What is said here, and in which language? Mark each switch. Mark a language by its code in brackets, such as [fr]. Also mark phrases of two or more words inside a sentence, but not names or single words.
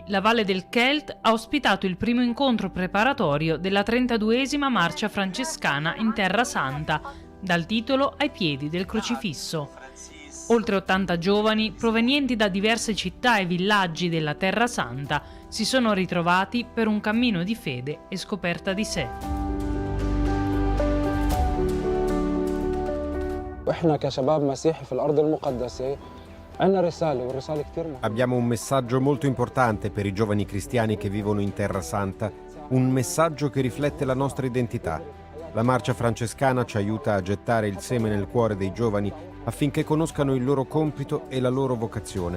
[it] la Valle del Kelt ha ospitato il primo incontro preparatorio della 32esima marcia francescana in Terra Santa, dal titolo Ai piedi del crocifisso. Oltre 80 giovani, provenienti da diverse città e villaggi della Terra Santa, si sono ritrovati per un cammino di fede e scoperta di sé. [ar] واحنا كشباب مسيحي في الأرض المقدسة [it] Abbiamo un messaggio molto importante per i giovani cristiani che vivono in Terra Santa, un messaggio che riflette la nostra identità. La marcia francescana ci aiuta a gettare il seme nel cuore dei giovani affinché conoscano il loro compito e la loro vocazione.